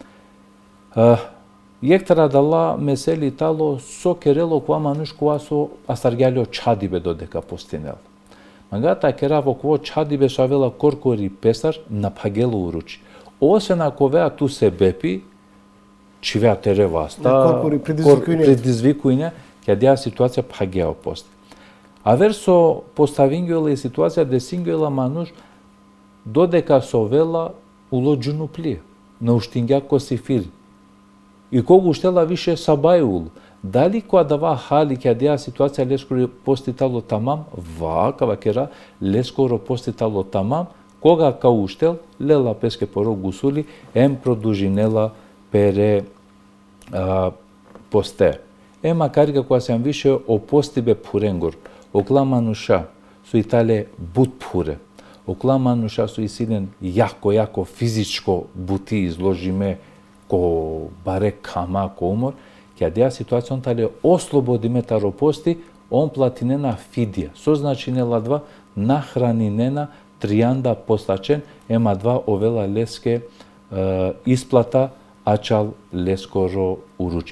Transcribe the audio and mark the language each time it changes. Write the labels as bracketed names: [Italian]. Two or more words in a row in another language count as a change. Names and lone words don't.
[Romany] Јектара дала месели тало со керело која мануш која со астаргјалио чадибе додека постинел. Магата кера во кво чадибе со авела коркори песар на пагело уручи. [Macedonian] Освен ако [Romany] веа ту се бепи, чивеа тереваста, предизвикујне, ќе деа ситуација пагеа пост. А версо поставингјуела и ситуација десингјуела мануш додека со вела улоджуну плие, на уштингјако си фир. И кога уштела више сабајул, дали која дава хали ќе деа ситуација лескоро поститало тамам, вакава кера лескоро поститало тамам, кога ка уштел, лела песке поро гусули, продужинела пере посте. Макарига која сам више опостибе пуренгор, окламануша со итале бут пуре, окламануша со исилен [Macedonian] јако физичко [Romany] бути изложиме ко баре кама, ко умор, ќе деа ситуацијон тале ослободиме таропости, он платинена фидија, со значинела два нахранинена тријанда постачен, два овела леске исплата, ачал лескоро уруч.